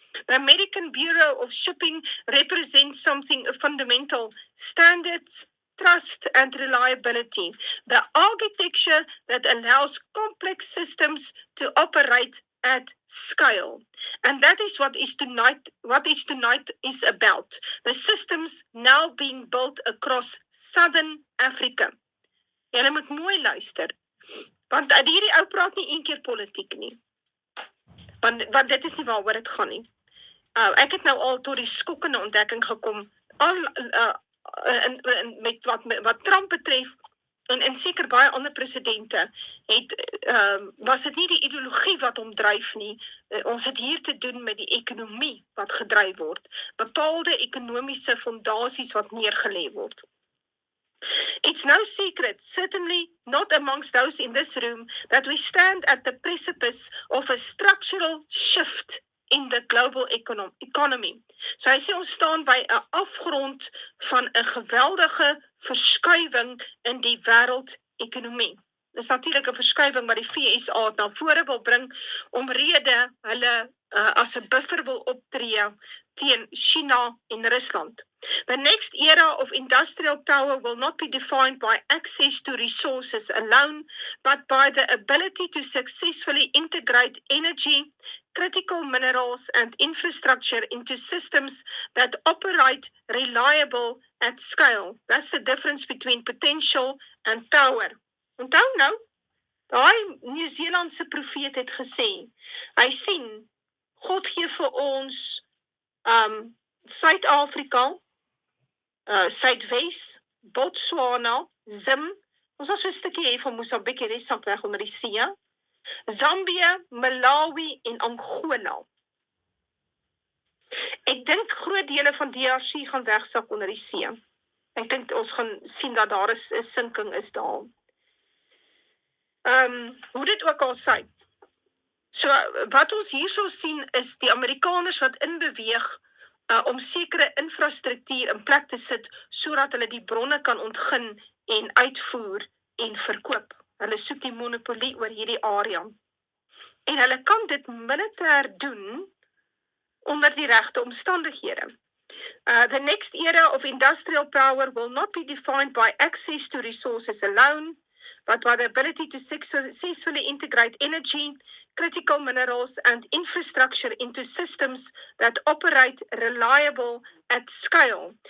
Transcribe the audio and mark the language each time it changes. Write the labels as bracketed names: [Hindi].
[English] The American Bureau of Shipping represents something fundamental: standards, trust, and reliability. The architecture that allows complex systems to operate at scale. And that is what tonight is about. The systems now being built across Southern Africa. [Afrikaans] Julle moet mooi luister, want hierdie ou praat nie een keer politiek nie, want dit is nie waaroor dit gaan nie. Ek het nou al tot die skokkende ontdekking gekom, met wat Trump betref, en seker baie ander presidente, was dit nie die ideologie wat hom dryf nie. Ons het hier te doen met die ekonomie wat gedryf word, bepaalde ekonomiese fondasies wat neergelê word. [English] It's no secret, certainly not amongst those in this room, that we stand at the precipice of a structural shift in the global economy. [Afrikaans] So hy sê ons staan by 'n afgrond van 'n geweldige verskuiwing in die wêreldekonomie. Dis natuurlik 'n verskuiwing wat die FSA na vore wil bring omrede hulle as 'n buffer wil optree teen China en Rusland. [English] The next era of industrial power will not be defined by access to resources alone, but by the ability to successfully integrate energy, critical minerals, and infrastructure into systems that operate reliable at scale. That's the difference between potential and power. [Afrikaans] Onthou nou, daai Nieu-Seelandse profeet het gesê, hy sien, God gee vir ons Suid-Afrika, Suidwes, Botswana, Zim, ons was so 'n stukkie hier van Mosambik, die sak weg onder die see, Zambia, Malawi en Angola. Ek dink groot dele van DRC gaan wegsak onder die see. Ek dink ons gaan sien dat daar 'n sinking is daar. Hoe dit ook al sy. So wat ons hierso sien is die Amerikaners wat inbeweeg om sekere infrastruktuur in plek te sit sodat hulle die bronne kan ontgin en uitvoer en verkoop. Hulle soek die monopolie oor hierdie area. En hulle kan dit militêr doen onder die regte omstandighede. [English] The next era of industrial power will not be defined by access to resources alone, but by the ability to successfully integrate energy, critical minerals, and infrastructure into systems that operate reliable at scale.